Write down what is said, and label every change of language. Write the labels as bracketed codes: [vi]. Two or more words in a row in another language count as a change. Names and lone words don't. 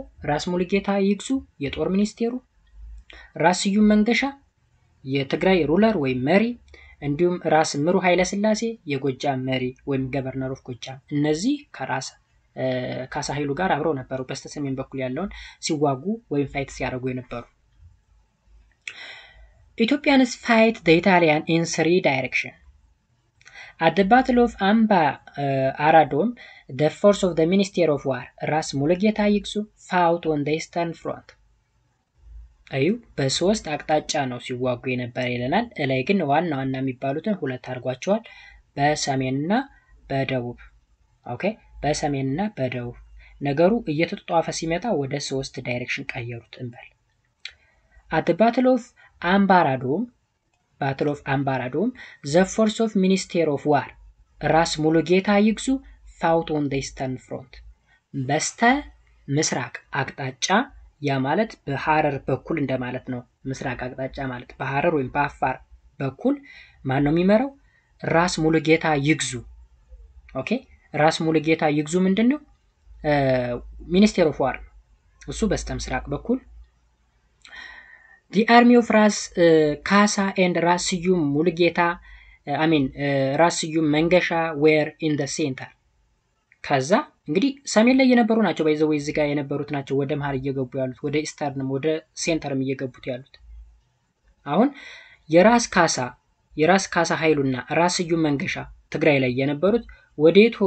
[am] ራስ ሙሉጌታ ይግዙ የጦር ሚኒስቴሩ፣ ራስ ስዩም መንገሻ የትግራይ ሩለር ወይም መሪ፣ እንዲሁም ራስ ምሩ ኃይለ ሥላሴ የጎጃም መሪ ወይም [en] governor of Gojjam። [am] እነዚህ ከራስ ካሳ ኃይሉ ጋር አብረው ነበሩ፣ በስተሰሜን በኩል ያለውን ሲዋጉ ወይም ፋይት ሲያደርጉ የነበሩ። [en] Ethiopians fight the Italian in 3 directions. At the Battle of Aradom, the force of the Minister of War, ራስ ሙሉጌታ ይግዙ, fought on the Eastern Front. [am] በሶስት አቅጣጫ ነው ሲዋጉ የነበረ ይለናል። ላይ ግን ዋና የሚባሉትን ሁለት አድርጓቸዋል፣ በሰሜንና በደቡብ። ኦኬ፣ በሰሜንና በደቡብ። ነገሩ እየተጧጧፈ ሲመጣ ወደ 3 ዳይሬክሽን ቀየሩት እንበል። [en] At the Battle of Ambaradom, the force of Minister of War, ራስ ሙሉጌታ ይግዙ, fought on the Eastern Front. [am] በስተ ምስራቅ አቅጣጫ፣ ያ ማለት በሐረር በኩል እንደማለት ነው። ምስራቅ አቅጣጫ ማለት በሐረር ወይም በአፋር በኩል ማን ነው የሚመራው? ራስ ሙሉጌታ ይግዙ። ኦኬ፣ ራስ ሙሉጌታ ይግዙ ምንድነው? [en] Minister of War [am] እሱ በስተ ምስራቅ በኩል። [en] The army of ራስ ካሳ and ራስ ስዩም ሙሉጌታ ራስ ስዩም መንገሻ were in the center። [am] ከዛ እንግዲህ ሰሜን ላይ የነበሩ ናቸው፣ ባይዘው እዚህ ጋር የነበሩት ናቸው ወደ መሃል እየገቡ ያሉት፣ ወደ ኢስተርንም ወደ ሴንተርም እየገቡት ያሉት። አሁን የራስ ካሳ ኃይሉና ራስ ስዩም መንገሻ ትግራይ ላይ የነበሩት ወዴት ሆኑ?